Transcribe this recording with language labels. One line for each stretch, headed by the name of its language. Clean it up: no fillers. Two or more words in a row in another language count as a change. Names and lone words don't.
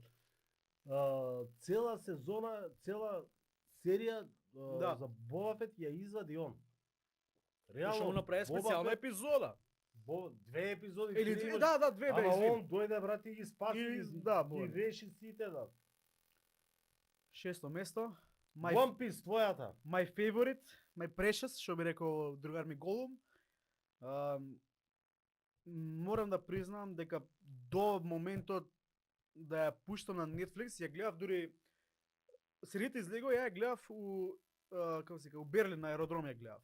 Macedonian: Цела сезона, цела серија Да. за Боба Фет ја извади он. Што му направи Боба специјална Фет- епизода. Две епизоди, Или три две, имаш. да, две бе, Ама извини. он дојде, брат, и ги спаси, И- ги, да, ги боле. реши сите, да. Шесто место. One Piece, твојата.
English: My favorite, my precious,
Macedonian: што би рекол другар ми Голум. Морам да признам дека до моментот да ја пуштам на Netflix, ја гледав дури серијата излегува, ја гледав у како се вика, у Берлин на аеродром ја гледав.